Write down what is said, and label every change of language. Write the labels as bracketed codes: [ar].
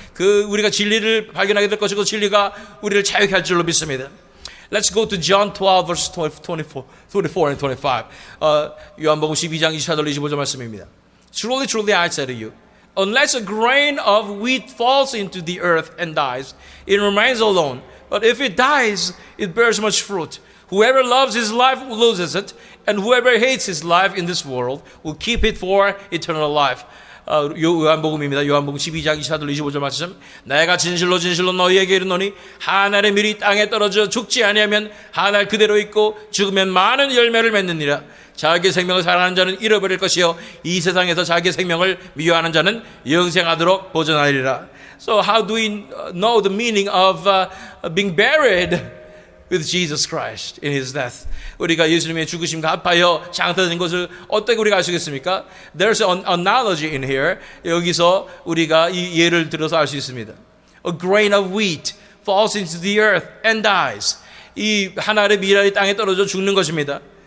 [ko] 우리가 진리를 발견하게 될 것이고 진리가 우리를 자유케 할 줄로 믿습니다. [en] Let's go to John 12 verse 24 and 25. [ko] 요한복음 12장 24절 25절 말씀입니다. [en] Truly, truly I say to you, unless a grain of wheat falls into the earth and dies, it remains alone. But if it dies, it bears much fruit. Whoever loves his life loses it, and whoever hates his life in this world will keep it for eternal life. [ko] 요한복음입니다. 요한복음 12장 24절 25절 말씀. 내가 진실로 진실로 너희에게 이르노니 한 알의 밀이 땅에 떨어져 죽지 아니하면 한 알 그대로 있고 죽으면 많은 열매를 맺느니라. 자기의 생명을 사랑하는 자는 잃어버릴 것이요 이 세상에서 자기의 생명을 미워하는 자는 영생하도록 보존하리라. [en] So how do we know the meaning of being buried with Jesus Christ in His death? [ko] 우리가 예수님의 죽으심과 합하여 장사된 것을 어떻게 우리가 알 수 있겠습니까? [en] There's an analogy in here. [ko] 여기서 우리가 이 예를 들어서 알 수 있습니다. [en] A grain of wheat falls into the earth and dies. [ko] 이 한 알의 밀이 땅에 떨어져 죽는 것입니다.